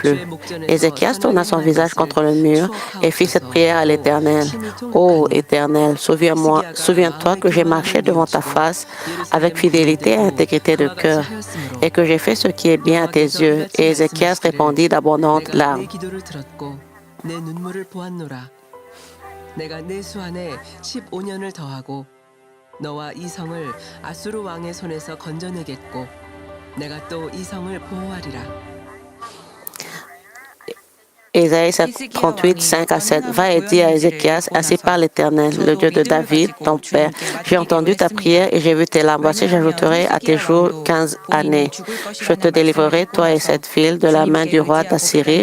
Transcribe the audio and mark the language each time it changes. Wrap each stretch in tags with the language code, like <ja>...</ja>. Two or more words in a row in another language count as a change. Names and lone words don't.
<fr>» Ézéchias tourna son visage contre le mur et fit cette prière à l'Éternel. « Ô Éternel, souviens-toi que j'ai marché devant ta face avec fidélité et intégrité de cœur, et que j'ai fait ce qui est bien à tes yeux. » Et Ézéchias répondit d'abondantes larmes.</fr> <ko>내가 내 수안에 15년을 더하고 너와 이 성을 아수르 왕의 손에서 건져내겠고 내가 또 이 성을 보호하리라.</ko> <fr>Ésaïe 38, 5 à 7. Va et dis à Ézéchias, ainsi parle l'Éternel, le Dieu de David, ton père. J'ai entendu ta prière et j'ai vu tes larmes. Voici, j'ajouterai à tes jours 15 années. Je te délivrerai, toi et cette ville, de la main du roi d'Assyrie.</fr>